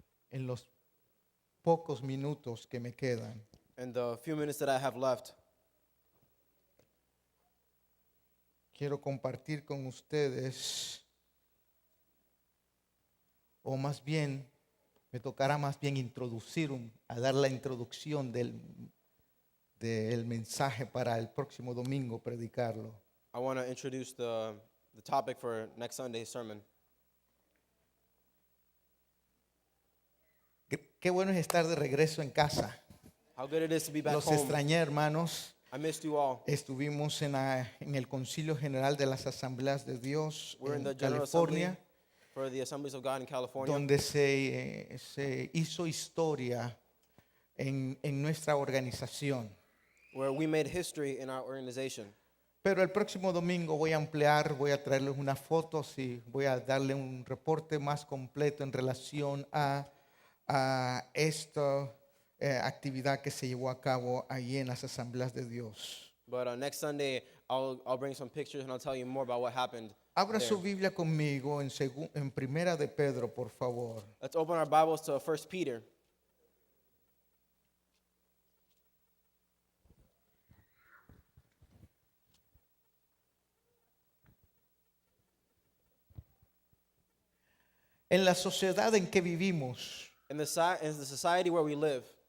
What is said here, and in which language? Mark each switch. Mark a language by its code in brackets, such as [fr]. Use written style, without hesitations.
[es] en los pocos minutos que me quedan, [en] In the few minutes that I have left, [es] quiero compartir con ustedes, o más bien, me tocará más bien a dar la introducción del mensaje para el próximo domingo predicarlo. [en] I want to introduce the topic for next Sunday's sermon. [es] Qué bueno es estar de regreso en casa. [en] How good it is to be back [es] Los [en] home. [es] extrañé, hermanos. [en] I missed you all. [es] Estuvimos en el Concilio General de las Asambleas de Dios [en] We're in the [es] en [en] General [es] California, [en] Assembly for the Assemblies of God in California, [es] donde se hizo historia en nuestra organización. [en] where we made history in our organization. [es] Pero el próximo domingo voy a traerles unas fotos y voy a darle un reporte más completo en relación a esta actividad que se llevó a cabo allí en las Asambleas de Dios. [en] But next Sunday, I'll bring some pictures and I'll tell you more about what happened. [es] Abra [en] there. [es] su Biblia conmigo en Primera de Pedro, por favor. [en] Let's open our Bibles to 1 Peter. [es] En la sociedad en que vivimos, [en] In the society where we live,